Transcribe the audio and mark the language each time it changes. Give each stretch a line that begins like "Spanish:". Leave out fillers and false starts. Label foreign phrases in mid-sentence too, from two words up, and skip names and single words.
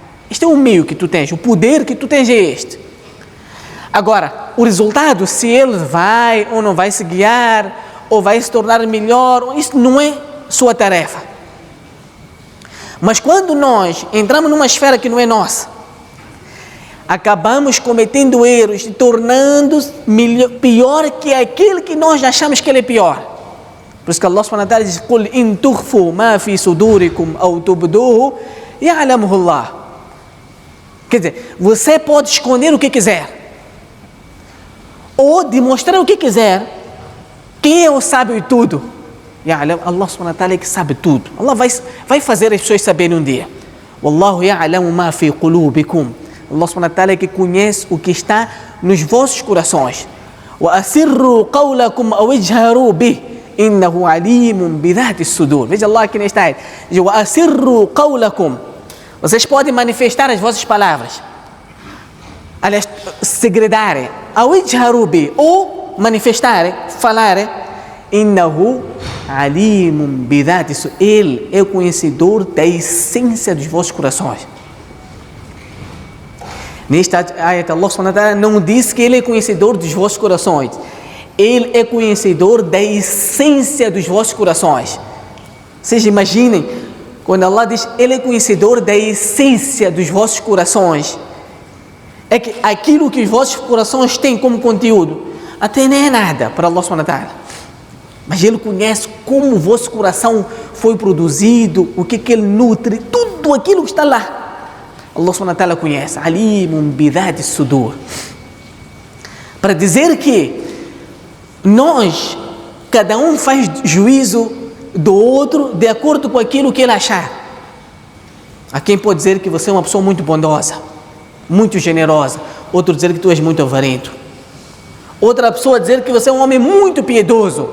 Portuguese: Este é o meio que tu tens, o poder que tu tens é este. Agora, o resultado, se ele vai ou não vai se guiar, ou vai se tornar melhor, isso não é sua tarefa. Mas quando nós entramos numa esfera que não é nossa, acabamos cometendo erros e tornando-se pior que aquele que nós achamos que ele é pior. Por isso que
Arabic: الله سبحانه وتعالى diz: "قل إن تخفوا ما في صدوركم أو تبدوه يعلمه الله."
Portuguese: Quer dizer, você pode esconder o que quiser, ou demonstrar o que quiser. Quem é o sábio de tudo? Allah
Arabic: سبحانه وتعالى
Portuguese: é que sabe tudo. Allah vai fazer as pessoas saberem um dia.
Arabic: والله يعلم ما في قلوبكم.
Portuguese: Allah
Arabic: سبحانه وتعالى
Portuguese: é que conhece o que está nos vossos corações.
Arabic: وأسروا قولكم أو اجهروا به إنه عليم بذات الصدور.
Portuguese: Veja Allah aqui nesta ayat.
Arabic: وأسروا قولكم.
Portuguese: Vocês podem manifestar as vossas palavras, aliás, segredarem,
Arabic: أو اجهروا به,
Portuguese: ou manifestarem, falarem.
Arabic: إنه عليم بذات الصدور.
Portuguese: Ele é o conhecedor da essência dos vossos corações. Nesta ayat, Allah
Arabic: سبحانه وتعالى
Portuguese: não diz que Ele é conhecedor dos vossos corações. Ele é conhecedor da essência dos vossos corações. Vocês imaginem, quando Allah diz Ele é conhecedor da essência dos vossos corações, é que aquilo que os vossos corações têm como conteúdo, até nem é nada para Allah
Arabic: سبحانه وتعالى.
Portuguese: Mas Ele conhece como o vosso coração foi produzido, o que Ele nutre, tudo aquilo que está lá. Allah
Arabic: سبحانه وتعالى
Portuguese: conhece.
Arabic: عليم بذات الصدور.
Portuguese: Para dizer que nós, cada um faz juízo do outro de acordo com aquilo que ele achar. Há quem pode dizer que você é uma pessoa muito bondosa, muito generosa. Outro dizer que tu és muito avarento. Outra pessoa dizer que você é um homem muito piedoso.